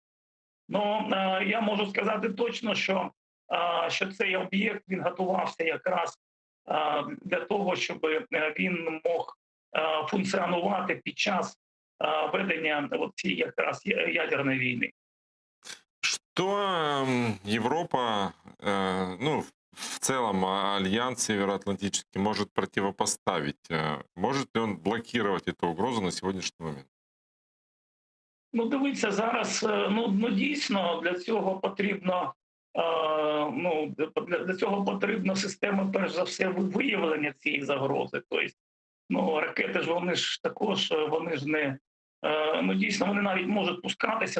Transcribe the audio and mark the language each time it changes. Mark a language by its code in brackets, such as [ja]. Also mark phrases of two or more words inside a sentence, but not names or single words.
[uk] Я можу сказати точно, що цей об'єкт, він готувався якраз для того, щоб він мог функціонувати під час ведення цієї якраз ядерної війни. [ru] Что Европа, в целом Альянс Североатлантический может противопоставить? Может ли он блокировать эту угрозу на сегодняшний момент? [uk] Дивіться, зараз, дійсно, для цього потрібно система, перш за все, виявлення цієї загрози. Тобто, ракети ж вони ж також, вони ж Ну, дійсно, вони навіть можуть пускатися.